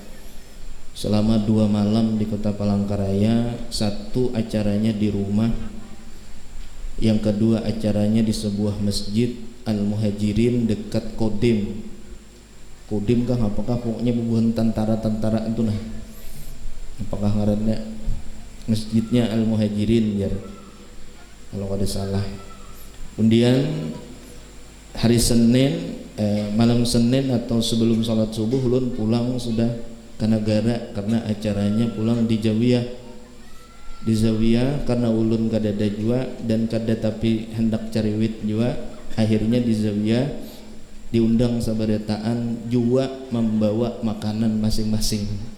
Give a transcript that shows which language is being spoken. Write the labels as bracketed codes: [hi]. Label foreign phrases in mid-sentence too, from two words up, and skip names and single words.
[id] Selama 2 malam di kota Palangkaraya, satu acaranya di rumah, yang kedua acaranya di sebuah masjid Al-Muhajirin dekat Kodim. [bjn] Kodim kah apakah pokoknya bubuhan tentara-tentara itu nah. Apakah ngarannya masjidnya Al-Muhajirin ya, kalau ada salah. [id] Kemudian hari Senin, [bjn] malam Senin atau sebelum sholat subuh ulun pulang sudah ke negara karena acaranya pulang di Zawiyah. Di Zawiyah karena ulun kadada jua dan kada tapi hendak cari wit jua, akhirnya di Zawiyah diundang sabaretaan jua membawa makanan masing-masing.